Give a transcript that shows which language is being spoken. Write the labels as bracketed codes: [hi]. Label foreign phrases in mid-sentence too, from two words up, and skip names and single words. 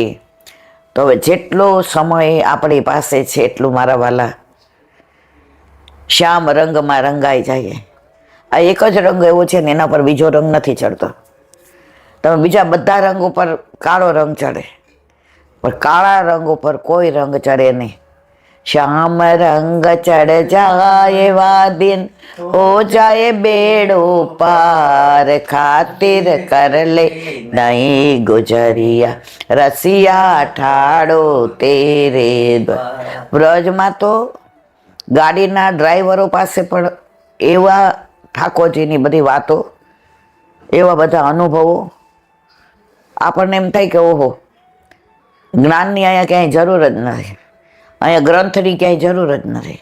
[gu] તો હવે જેટલો સમય આપણી પાસે છે એટલું મારા વાલા શ્યામ રંગમાં રંગાઈ જાય. આ એક જ રંગ એવો છે ને એના પર બીજો રંગ નથી ચડતો. તમે બીજા બધા રંગ ઉપર કાળો રંગ ચડે પણ કાળા રંગ ઉપર કોઈ રંગ ચડે નહીં. [hi] श्याम रंग ચढ़ जाए वा दिन हो जाए बेड़ो पार, खातिर कर ले नहीं गुजरिया रसिया ठाड़ो तेरे द्वार. [gu] વ્રજમાં તો ગાડીના ડ્રાઈવરો પાસે પણ એવા ઠાકોરજીની બધી વાતો, એવા બધા અનુભવો આપણને એમ થાય કે ઓહો, જ્ઞાનની અહીંયા ક્યાંય જરૂર જ નથી, અહીંયા ગ્રંથની ક્યાંય જરૂર જ નથી.